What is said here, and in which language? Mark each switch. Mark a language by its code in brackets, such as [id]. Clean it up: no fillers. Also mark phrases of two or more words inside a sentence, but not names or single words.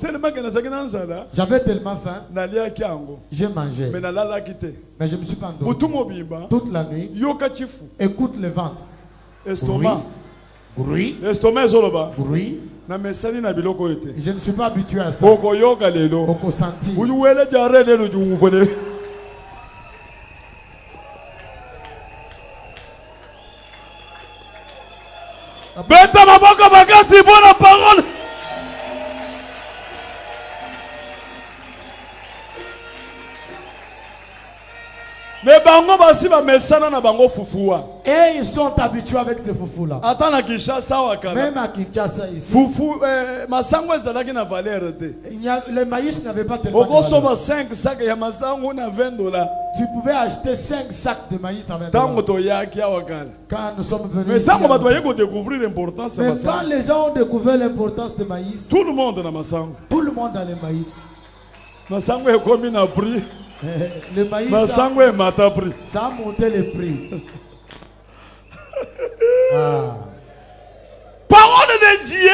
[fr] J'avais tellement faim. J'ai mangé. Mais je me suis pas endormi. Toute la nuit. Écoute le ventre. Estomac. Bruit. Bruit. Je ne suis pas habitué à ça. [ln] Oko senti. Beta maboko makasi bona parole. Mais bango basi ba mesana na bango fufua. [fr] Et ils sont habitués avec ces foufous là. [ln] Atana Kinshasa wakala. [fr] Même à Kinshasa ici. [ln] Foufou masango ezalaki na valeur te. [fr] Le maïs n'avait pas tellement de [ln] valeur. Oko 5 sacs ya masango na $20. [fr] Tu pouvais acheter 5 sacs de maïs à $20. [ln] Tango to yaki wakala. [fr] Quand nous sommes venus [ln] mais tango bato yeko [fr] découvrir l'importance de [ln] masango. [fr] Mais quand les gens ont découvert l'importance de maïs. Tout le monde [ln] na masango. [fr] Tout le monde a le maïs. Masango est comme na prix. Le maïs ça a monté le prix. Parole de Dieu.